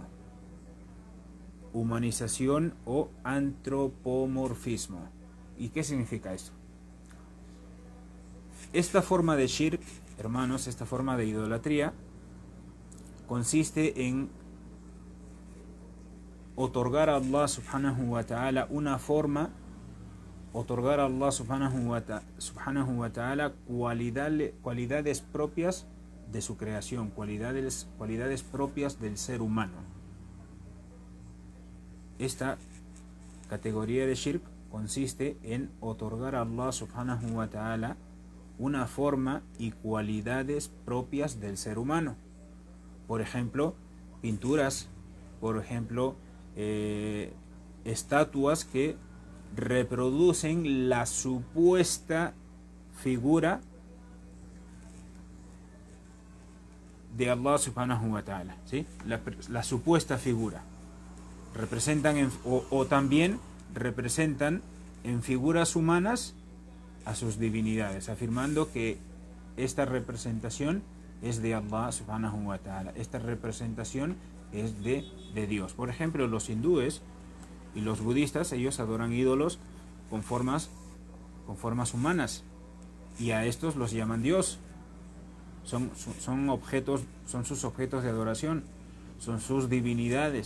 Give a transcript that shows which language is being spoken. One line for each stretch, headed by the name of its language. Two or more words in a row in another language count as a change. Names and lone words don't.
Spanish: Humanización o antropomorfismo. ¿Y qué significa esto? Esta forma de shirk, hermanos, esta forma de idolatría, consiste en otorgar a Allah
Arabic: سبحانه وتعالى
Spanish: una forma, otorgar a Allah
Arabic: سبحانه وتعالى
Spanish: cualidades propias de su creación, cualidades propias del ser humano. Esta categoría de shirk consiste en otorgar a Allah
Arabic: سبحانه وتعالى
Spanish: una forma y cualidades propias del ser humano. Por ejemplo, pinturas, por ejemplo, estatuas que reproducen la supuesta figura de Allah
Arabic: سبحانه وتعالى,
Spanish: ¿sí? La supuesta figura. Representan o también representan en figuras humanas a sus divinidades, afirmando que esta representación es de Allah
Arabic: سبحانه وتعالى,
Spanish: esta representación es de Dios. Por ejemplo, los hindúes y los budistas, ellos adoran ídolos con formas humanas, y a estos los llaman Dios. Son sus objetos de adoración, son sus divinidades.